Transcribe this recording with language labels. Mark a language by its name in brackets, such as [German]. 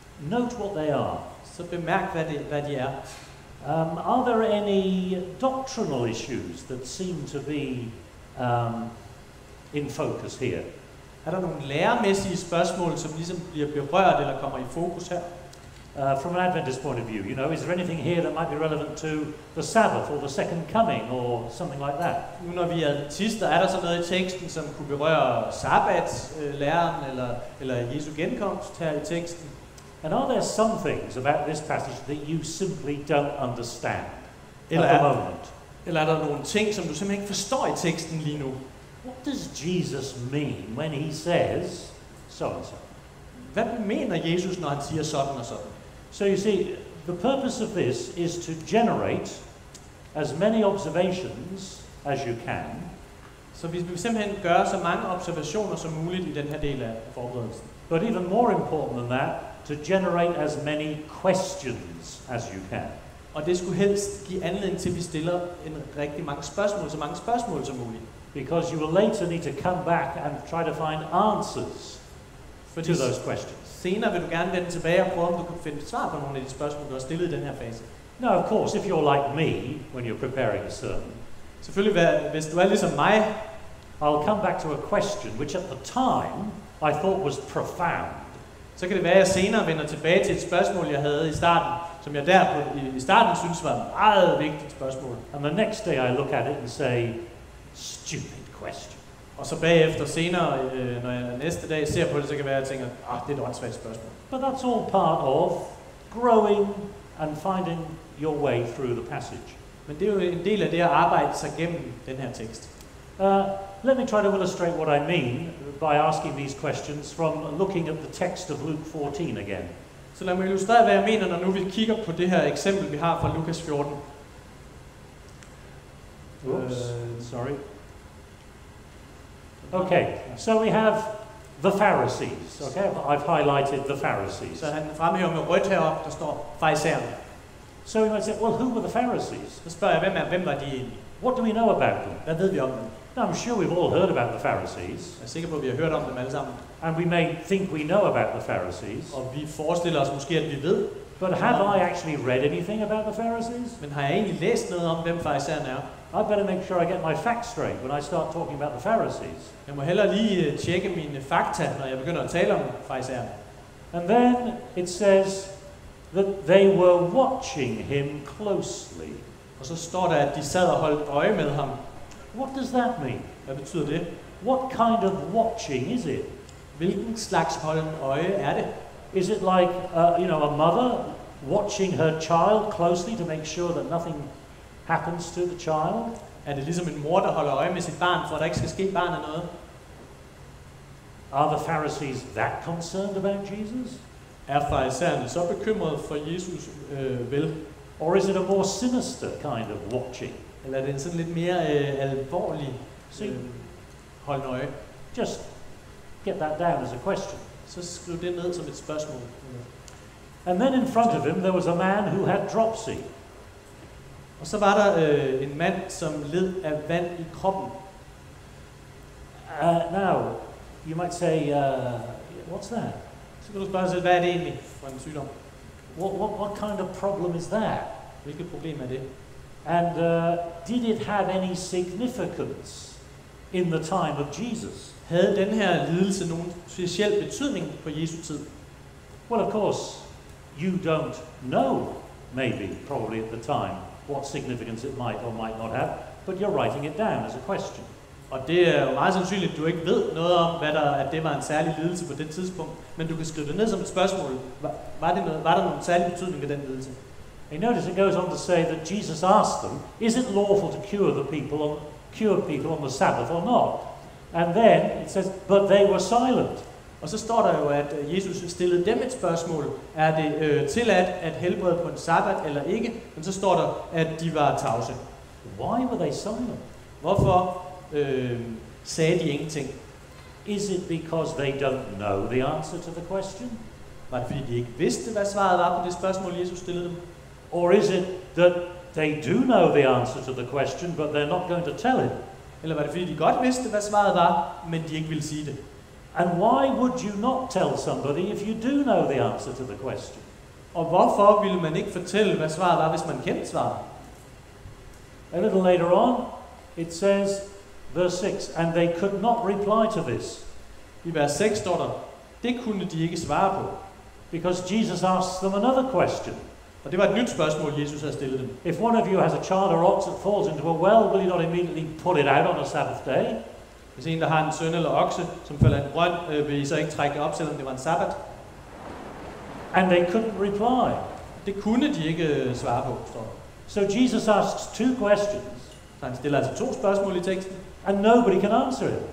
[English] Note what they are. [Danish] Så bemærk, hvad de er. [English] Are there any doctrinal issues that seem to be in focus here? [Danish] Er der nogle læremæssige spørgsmål, som ligesom bliver berørt eller kommer i fokus her? [English] From an Adventist point of view, you know, is there anything here that might be relevant to the Sabbath or the second coming or something like that? [Danish] Nu når vi er adventister, er der så noget i teksten, som kunne berøre sabbatslæren eller Jesu genkomst her i teksten? [English] And are there some things about this passage that you simply don't understand at the moment? [Danish] Eller er der nogle ting, som du simpelthen ikke forstår i teksten lige nu? [English] What does Jesus mean when he says so and so? [Danish] Hvad mener Jesus, når han siger sådan og sådan? [English] So you see, the purpose of this is to generate as many observations as you can. [Danish] Så vi vil simpelthen gøre så mange observationer som muligt i den her del af forberedelsen. [English] But even more important than that, to generate as many questions as you can. [Danish] Og det skulle helst give anledning til, at vi stiller rigtig mange spørgsmål, så mange spørgsmål som muligt. [English] Because you will later need to come back and try to find answers to those questions. [Danish] Senere vil du gerne vende tilbage og prøve, om du kan finde svar på nogle af de spørgsmål, du har stillet i den her fase. [English] Now, of course, if you're like me when you're preparing a sermon, [Danish] selvfølgelig, hvis du er ligesom mig, [English] I'll come back to a question which at the time I thought was profound. [Danish] Så kan det være, at jeg senere vender tilbage til et spørgsmål, jeg havde i starten, som jeg der i starten synes var et meget vigtigt spørgsmål. [English] And the next day I look at it and say, stupid question. [Danish] Og så bagefter senere, når jeg næste dag ser på det, så kan det være, at jeg tænker, det er et åndssvagt spørgsmål. [English] But that's all part of growing and finding your way through the passage. [Danish] Men det er jo en del af det at arbejde sig gennem den her tekst. [English] Let me try to illustrate what I mean by asking these questions from looking at the text of Luke 14 again. [Danish] Så lad mig illustrere, hvad jeg mener, når nu vi kigger på det her eksempel, vi har fra Lukas 14. [English] Oops, sorry. Okay, so we have the Pharisees. Okay, I've highlighted the Pharisees. [Danish] Så han fremhæver med rødt heroppe, der står farisæerne. [English] So we might say, well, who were the Pharisees? [Danish] Så spørger jeg, hvem var de egentlig? [English] What do we know about them? [Danish] Hvad ved vi om dem? [English] Now, I'm sure we've all heard about the Pharisees. [Danish] Jeg er sikker på, at vi har hørt om dem alle sammen. [English] And we may think we know about the Pharisees. [Danish] Og vi forestiller os måske, at vi ved, [English] But have I actually read anything about the Pharisees? [Danish] Men har jeg egentlig læst noget om, hvem farisæerne er? [English] I better make sure I get my facts straight when I start talking about the Pharisees. [Danish] Jeg må hellere lige tjekke mine fakta, når jeg begynder at tale om farisæerne. [English] And then it says that they were watching him closely. [Danish] Og så står der, at de sad og holdt øje med ham. [English] What does that mean? [Danish] Hvad betyder det? [English] What kind of watching is it? [Danish] Hvilken slags holden øje er det? [English] Is it like a mother watching her child closely to make sure that nothing happens to the child? [Danish] Er det ligesom en mor, der holder øje med sit barn, for at der ikke skal ske barnet noget? [English] Are the Pharisees that concerned about Jesus? [Danish] Er farisæerne så bekymrede for Jesus vel? [English] Or is it a more sinister kind of watching? [Danish] Eller er det en sådan lidt mere alvorlig holden øje? [English] Just get that down as a question. [Danish] Så skriv det ned som et spørgsmål. [English] And then in front of him there was a man who had dropsy. [Danish] Og så var der en mand, som led af vand i kroppen. [English] Now, you might say, what's that? [Danish] Så kan du spørge sig, hvad er det egentlig for en sygdom? [English] What kind of problem is that? [Danish] Hvilket problem er det? [English] And did it have any significance in the time of Jesus? [Danish] Havde den her lidelse nogen speciel betydning på Jesu tid? [English] Well, of course, you don't know, probably at the time, what significance it might or might not have, but you're writing it down as a question. [Danish] Og det er jo meget sandsynligt, at du ikke ved noget om, at det var en særlig lidelse på det tidspunkt, men du kan skrive det ned som et spørgsmål. Var der nogen særlig betydning ved den lidelse? [English] And notice it goes on to say that Jesus asked them, is it lawful to cure people on the Sabbath or not? And then it says, but they were silent. [Danish] Og så står der jo, at Jesus stillede dem et spørgsmål. Er det tilladt at helbrede på en sabbat eller ikke? Men så står der, at de var tavse. [English] Why were they silent? [Danish] Hvorfor sagde de ingenting? [English] Is it because they don't know the answer to the question? [Danish] Var det fordi de ikke vidste, hvad svaret var på det spørgsmål, Jesus stillede dem? [English] Or is it that they do know the answer to the question, but they're not going to tell it? [Danish] Eller var det fordi de godt vidste, hvad svaret var, men de ikke ville sige det? [English] And why would you not tell somebody if you do know the answer to the question? [Danish] Og hvorfor ville man ikke fortælle, hvad svaret var, hvis man kendte svaret? [English] A little later on, it says, verse 6, and they could not reply to this. [Danish] I vers 6 står der, det kunne de ikke svare på. [English] Because Jesus asked them another question. [Danish] Og det var et nyt spørgsmål, Jesus havde stillet dem. [English] If one of you has a child or ox that falls into a well, will you not immediately put it out on a Sabbath day? [Danish] Hvis en, der har en søn eller okse, som falder i en brønd, vil I så ikke trække det op, selvom det var en sabbat? [English] And they couldn't reply. [Danish] Det kunne de ikke svare på, står der. [English] So Jesus asks two questions. [Danish] Så han stiller altså to spørgsmål i teksten. [English] And nobody can answer it.